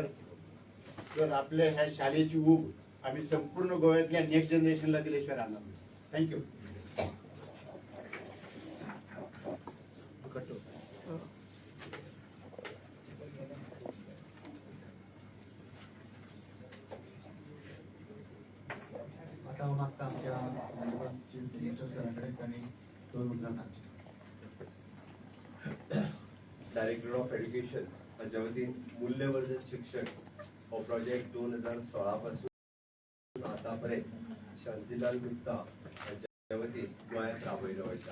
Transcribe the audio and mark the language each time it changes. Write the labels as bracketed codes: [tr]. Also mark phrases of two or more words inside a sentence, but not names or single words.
[mr] सर आपल्या ह्या शाळेची ऊब आम्ही संपूर्ण गोव्यातल्या [en] next generationला [mr] दिल्याशिवाय राहणार नाही. थँक्यू. [kok] आता हांव मागता आमच्या [en] chief minister [kok] सरा कडेन ताणी दोन उतरां सांगची. [en] Director of Education [kok] हांच्या वतीन मूल्यवर्धन शिक्षण हो प्रोजेक्ट 2016 पासून आतापर्यंत शांतीलाल गुप्ता हांच्या वतीन गोंयांत राबयलो वयता.